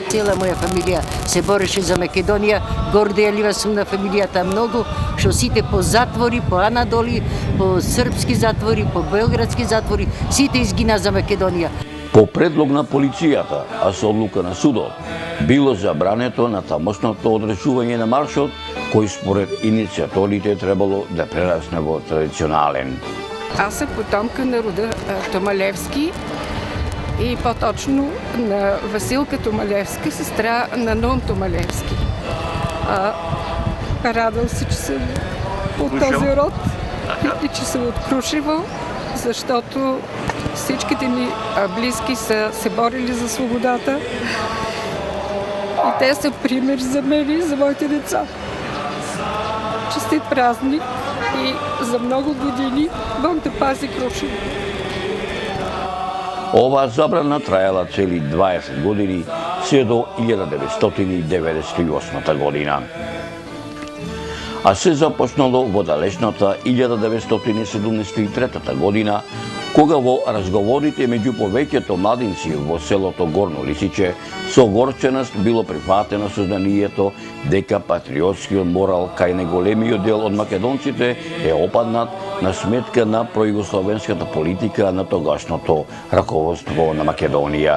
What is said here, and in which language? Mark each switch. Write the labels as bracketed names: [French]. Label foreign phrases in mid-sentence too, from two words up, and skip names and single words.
[Macedonian] Цела моја фамилија се бореше за Македонија, горделива сум на фамилијата многу, што сите по затвори, по Анадоли, по српски затвори, по белградски затвори, сите изгина за Македонија. По предлог на полицијата, а со одлука на судот, било забрането на тамошното одржување на маршот, кој според иницијаторите требало да прерасне во традиционален. [Bulgarian] Аз съм потомка на рода Томалевски и по-точно на Василка Томалевска, сестра на Нон Томалевски. Радвам се, че съм от този род и че съм от Крушево, защото всичките ми близки са се борили за свободата и те са пример за мен и за моите деца. Честит празник и за много години Бог да пази Крушево. [Macedonian] Оваа забрана траела цели 20 години, се до 1998 година. А се започнало во далечната 1973 година, кога во разговорите меѓу повеќето младинци во селото Горно Лисиче со горченост било прифатено сознанието дека патриотскиот морал кај најголемиот дел од македонците е опаднат на сметка на пројугословенската политика на тогашното раководство на Македонија.